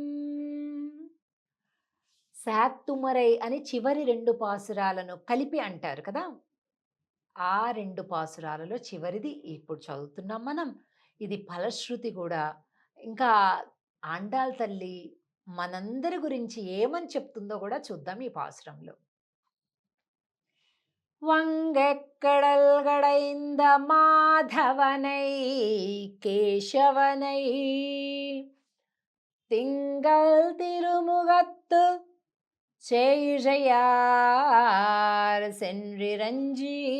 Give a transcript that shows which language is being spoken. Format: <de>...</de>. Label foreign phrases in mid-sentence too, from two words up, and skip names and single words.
<te>శాత్తుమరై అని చివరి 2 పాసురాలను కలిపి అంటారు కదా. ఆ 2 పాసురాలలో చివరిది ఇప్పుడు చదువుతున్నాం మనం. ఇది ఫలశ్రుతి కూడా. ఇంకా ఆండాల్ తల్లి మనందరి గురించి ఏమని చెప్తుందో కూడా చూద్దాం ఈ పాసురంలో.</te> <ta>வங்கக்கடல் கடைந்த மாதவனை கேசவனை திங்கள் திருமுகத்து செய்கையார் சென்றிரஞ்சி</ta>